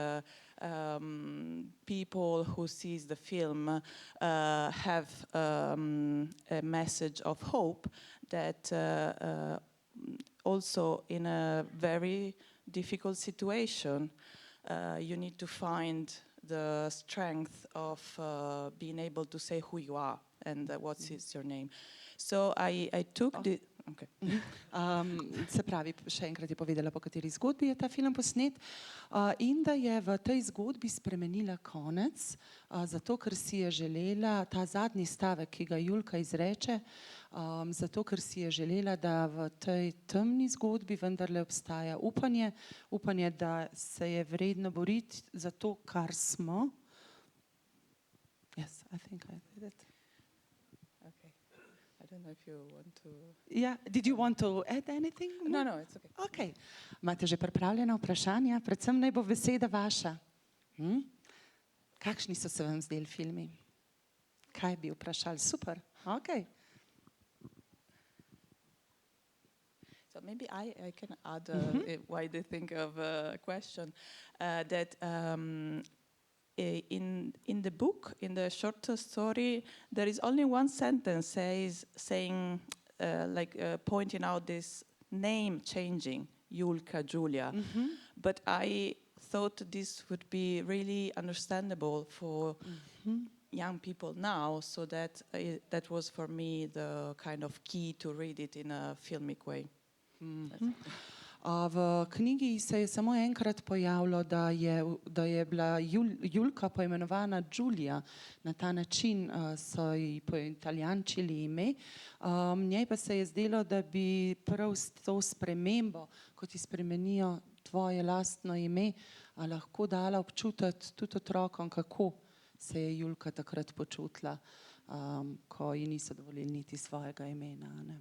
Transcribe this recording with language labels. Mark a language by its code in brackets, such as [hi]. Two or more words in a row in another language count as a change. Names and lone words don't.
[en] people who sees the film have a message of hope that also in a very difficult situation you need to find the strength of being able to say who you are and what is your name. So I took the... Okay. [sl] Se pravi, še enkrat je povedala, po kateri zgodbi je ta film posnet in da je v tej zgodbi spremenila konec, zato ker si je želela, ta zadnji stavek, ki ga Julka izreče, zato ker si je želela, da v tej temni zgodbi vendarle obstaja upanje, da se je vredno boriti za to, kar smo. [en] Yes, I think I did it. I don't know if you want to... Yeah. Did you want to add anything? No, it's okay. Okay. [sl] Imate že pripravljena vprašanja? Predvsem naj bo beseda vaša. Kakšni so se vam zdeli filmi? Kaj bi vprašali? Super. [en] Okay. So maybe I can add why they think of a question that in the book, in the short story, there is only one sentence saying pointing out this name changing, Julka, Julia. But I thought this would be really understandable for young people now, so that that was for me the kind of key to read it in a filmic way. [sl] V knjigi se je samo enkrat pojavilo, da je bila Julka poimenovana Giulia. Na ta način so ji poitalijančili ime. Njej pa se je zdelo, da bi prav s to spremembo, ko ti spremenijo tvoje lastno ime, lahko dala občutiti tudi otrokom, kako se je Julka takrat počutila, ko ji niso dovolili niti svojega imena, ne?